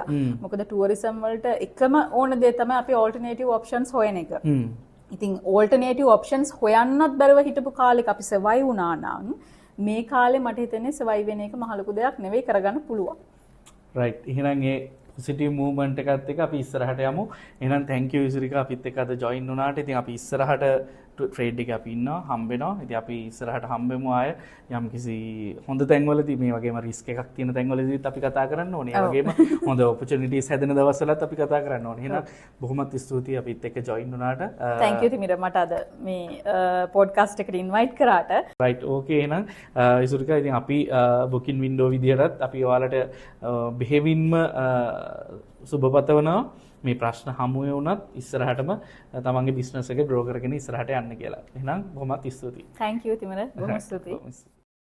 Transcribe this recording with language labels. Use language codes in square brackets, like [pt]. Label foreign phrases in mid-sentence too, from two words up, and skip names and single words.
[si] මොකද ටුවරිසම් වලට එකම ඕන දේ තමයි අපි [en] alternative options [si] හොයන එක. ඉතින් [en] alternative options [si] හොයන්නත් බැරුව හිටපු කාලෙක අපි සර්වයිව් වුණා නම් මේ කාලේ මට හිතෙන්නේ සර්වයිව් වෙන එක මහ ලොකු දෙයක් නෙවෙයි කරගන්න පුළුවන්. රයිට්. එහෙනම් ඒ [en] positive movement [si] එකත් එක්ක අපි ඉස්සරහට යමු. එහෙනම් [en] thank you [si] ඉසිරිකා අපිත් එක්ක අද ජොයින් වුණාට. ඉතින් අපි ඉස්සරහට ට්‍රේඩ් එකේ අපි ඉන්නවා හම්බෙනවා. ඉතින් අපි ඉස්සරහට හම්බෙමු ආය යම්කිසි හොඳ තැන්වලදී මේ වගේම රිස්ක් එකක් තියෙන තැන්වලදීත් අපි කතා කරන්න ඕනේ. ඒ වගේම හොඳ ඔපචුනිටිස් හැදෙන දවස්වලත් අපි කතා කරන්න ඕනේ. එහෙනම් බොහොමත් ස්තුතියි අපිත් එක්ක ජොයින් වුණාට. [en] thank you [si] තිමිර මට අද මේ පොඩ්කාස්ට් එකට ඉන්වයිට් කරාට. [en] right okay. [si] එහෙනම් ඉසුරිකා ඉතින් අපි [en] booking window [si] විදියටත් අපි ඔයාලට බෙහෙවින්ම සුබපතවනවා. මේ ප්‍රශ්න හමුවේ වුණත් ඉස්සරහටම තමන්ගේ බිස්නස් එක ග්‍රෝ කරගෙන ඉස්සරහට යන්න කියලා. එහෙනම් බොහොමත් ස්තුතියි. [en] thank you [si] තිමිර. බොහොම ස්තුතියි.